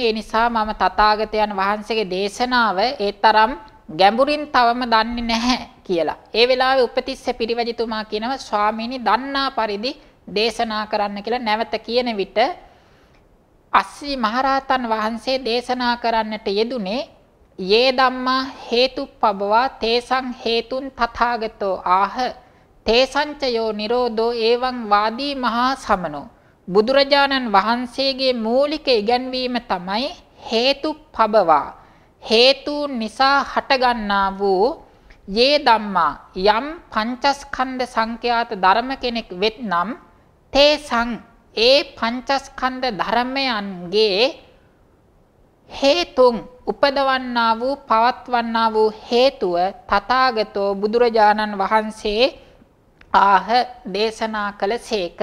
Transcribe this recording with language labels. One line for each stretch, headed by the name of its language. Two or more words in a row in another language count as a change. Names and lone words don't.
Sinhala: ඒ නිසා මම තථාගතයන් වහන්සේගේ දේශනාව ඒ තරම් ගැඹුරින් තවම දන්නේ නැහැ කියලා. ඒ වෙලාවේ උපතිස්ස පිරිවැජිතුමා කියනවා ස්වාමීනි දන්නා පරිදි දේශනා කරන්න කියලා නැවත කියන විට අස්සජි මහරහතන් වහන්සේ දේශනා කරන්නට යෙදුනේ
Pali: යේ ධම්මා හේතුප්පබවා තේසං හේතුන් තථාගතෝ ආහ තේසංචයෝ නිරෝධෝ එවං වාදී මහා සමනෝ.
Sinhala: බුදුරජාණන් වහන්සේගේ මූලික ඉගැන්වීම තමයි හේතුප්පබවා හේතුන් නිසා හටගන්නා වූ
Pali: යේ ධම්මා
Sinhala: යම් පංචස්කන්ධ සංඛ්‍යාත ධර්ම කෙනෙක් වෙත්නම් තේසං ඒ පංචස්කන්ධ ධර්මයන්ගේ හේතුන් උපදවන්නා වූ පවත්වන්නා වූ හේතුව තථාගතෝ බුදුරජාණන් වහන්සේ ආහ දේශනා කළසේක.